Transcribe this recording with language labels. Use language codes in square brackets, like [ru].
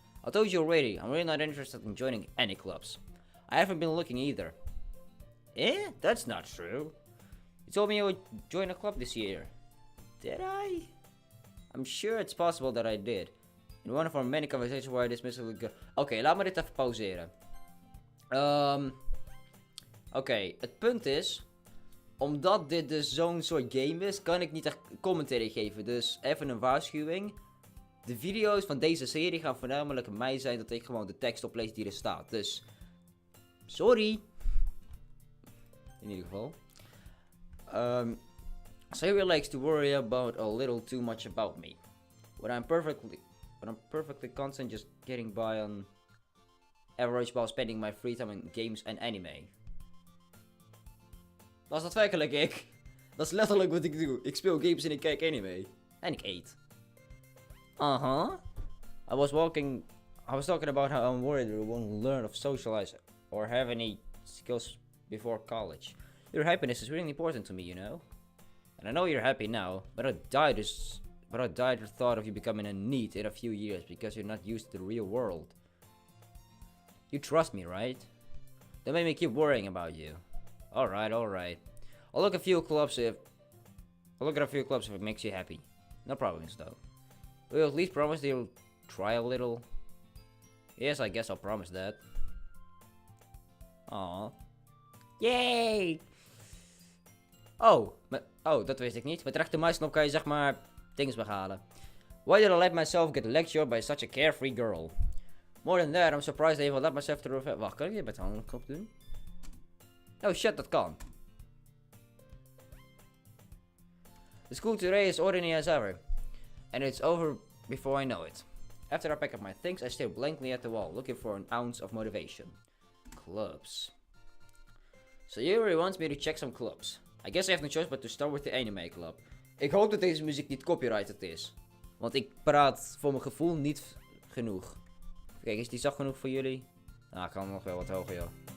[en] I told you already, I'm really not interested in joining any clubs. I haven't been looking either. Eh? That's not true. You told me you would join a club this year. Did I? I'm sure it's possible that I did. In one of our many conversations where I dismissed it. [nl] Oké, laat me dit even pauzeren. Oké, het punt is, omdat dit dus zo'n soort game is, kan ik niet echt commentary geven. Dus even een waarschuwing. De video's van deze serie gaan voornamelijk mij zijn dat ik gewoon de tekst oplees die er staat. Dus, sorry. In ieder geval. [en] Sayuri likes to worry about a little too much about me. When I'm perfectly content just getting by on average while spending my free time in games and anime. [nl] Dat is daadwerkelijk ik. Dat is letterlijk wat ik doe. Ik speel games en ik kijk anime. En ik eet. [en] I was talking about how I'm worried we won't learn of socialize or have any skills before college. Your happiness is really important to me, you know. And I know you're happy now, but I died at the thought of you becoming a NEET in a few years because you're not used to the real world. You trust me, right? Don't make me keep worrying about you. Alright. I'll look at a few clubs if it makes you happy. No problems though. Will you at least promise that you'll try a little? Yes, I guess I'll promise that. [nl] Aww. Yay! Oh, dat wist ik niet. Met rechtermuisknop kan je zeg maar dingen weghalen. [en] Why did I let myself get lectured by such a carefree girl? More than that, I'm surprised I even let myself through. [nl] Wacht, kan ik dit met de handknop doen? Oh shit, dat kan. [en] The school today is ordinary as ever, and it's over before I know it. After I pack up my things, I stare blankly at the wall, looking for an ounce of motivation. Clubs. Sayuri wants me to check some clubs. I guess I have no choice but to start with the anime club. [nl] Ik hoop dat deze muziek niet copyrighted is. Want ik praat voor mijn gevoel niet genoeg. Kijk, is die zacht genoeg voor jullie? Nou, ik kan nog wel wat hoger, joh.